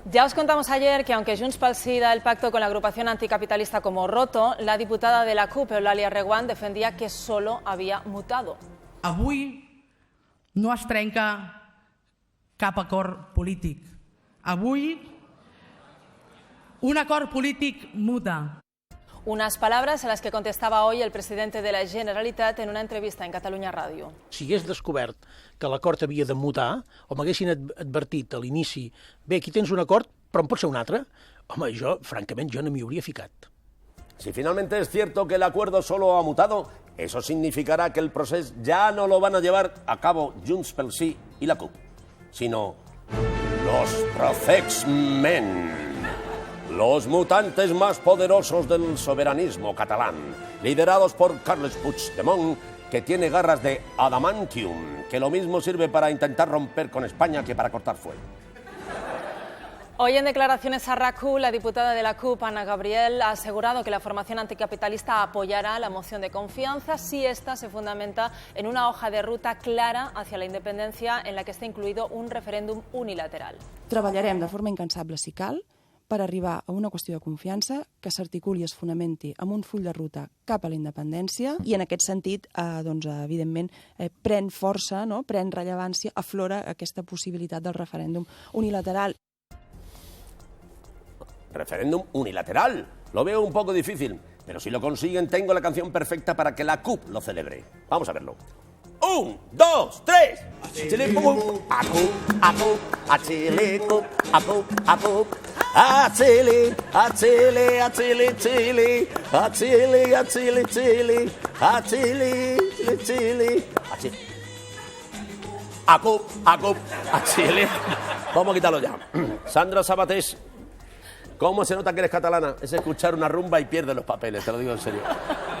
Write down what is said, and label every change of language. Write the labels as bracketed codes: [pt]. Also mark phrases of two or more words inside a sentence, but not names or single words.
[es] Ya os contamos ayer que aunque Junts pel Sí da el pacto con la agrupación anticapitalista como roto, la diputada de la CUP, Eulàlia Reguant, defendía que solo había mutado. [ca] Avui no es trenca cap acord polític. Avui un acord polític muta. [es] Unas palabras a las que contestaba hoy el presidente de la Generalitat en una entrevista en Catalunya Ràdio. [ca] Si hagués descobert que l'acord havia de mutar, o m'haguessin advertit a l'inici, bé, aquí tens un acord, però en pot ser un altre, home, jo, francament, jo no m'hi hauria ficat. [es] Si finalmente es cierto que el acuerdo solo ha mutado, eso significará que el proceso ya no lo van a llevar a cabo Junts pel Sí y la CUP, sino los Procexmen. Los mutantes más poderosos del soberanismo catalán, liderados por Carles Puigdemont, que tiene garras de adamantium, que lo mismo sirve para intentar romper con España que para cortar fuego. Hoy en declaraciones a RAC1, la diputada de la CUP, Anna Gabriel, ha asegurado que la formación anticapitalista apoyará la moción de confianza si esta se fundamenta en una hoja de ruta clara hacia la independencia en la que está incluido un referéndum unilateral. [ca] Treballarem de forma incansable, si cal, per arribar a una qüestió de confiança que s'articuli i es fonamenti amb un full de ruta cap a la independència i en aquest sentit, evidentment, pren força, no? Pren rellevància, aflora aquesta possibilitat del referèndum unilateral. [es] ¿Referéndum unilateral? Lo veo un poco difícil, pero si lo consiguen tengo la canción perfecta para que la CUP lo celebre. Vamos a verlo. 1, 2, 3. Achilicup, acup, acup, achilicup, acup, acup. Achili, achili, achili, chili. Achili, achili, chili. Achili, chili, chili. Acup, acup, achili. Vamos a quitarlo ya. Sandra Sabatés, ¿cómo se nota que eres catalana? Es escuchar una rumba y pierdes los papeles, te lo digo en serio.